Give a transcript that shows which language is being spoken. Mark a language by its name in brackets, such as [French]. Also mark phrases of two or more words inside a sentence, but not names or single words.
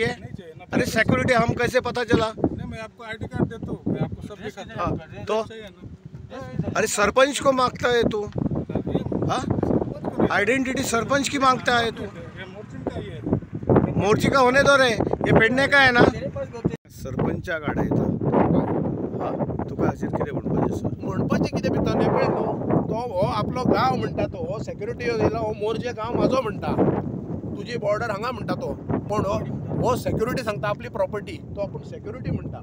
[Hindi] अरे सिक्योरिटी हम कैसे पता चला? मैं आपको आईडी कार्ड देता हूँ, मैं आपको सब दिखाता हूँ। हाँ, तो अरे सरपंच को मांगता है तू? हाँ, आइडेंटिटी सरपंच की मांगता है तू? मोर्ची का होने दो रे, ये पेडणे का है ना? [Konkani] सरपंचा गाड्या येतात. हा, तुका हाचेर कितें म्हणपाचें आसा? म्हणपाचें कितें भितर नाही पळय न्हू, तो हो आपलो गांव म्हणटा, तो हो सेक्युरिटी येयला, हो मोर्जे गांव म्हाजो म्हणटा, तुजी बॉर्डर हांगा म्हणटा तो. पण हो सेक्युरिटी सांगता आपली प्रॉपर्टी, तो आपूण सेक्युरिटी म्हणटा.